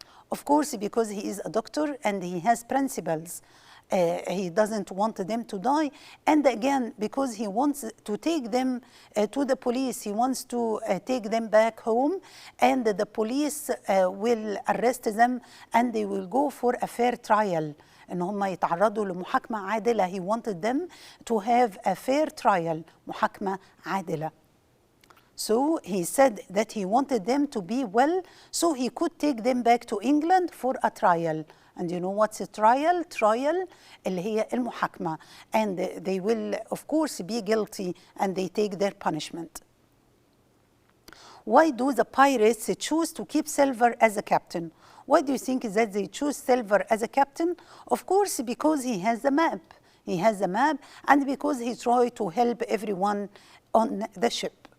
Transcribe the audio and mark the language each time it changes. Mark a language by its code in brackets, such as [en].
[en] Of course, because he is a doctor and he has principles. He doesn't want them to die, and again because he wants to take them to the police. He wants to take them back home, and the police will arrest them and they will go for a fair trial. [ar] ان هم يتعرضوا لمحاكمة عادلة. [en] He wanted them to have a fair trial, [ar] محاكمة عادلة. [en] So he said that he wanted them to be well so he could take them back to England for a trial. And you know what's a trial? [ar] Trial اللي هي المحاكمة. [en] And they will of course be guilty and they take their punishment. Why do the pirates choose to keep Silver as a captain? Why do you think that they choose Silver as a captain? Of course, because he has the map. He has the map and because he tried to help everyone on the ship.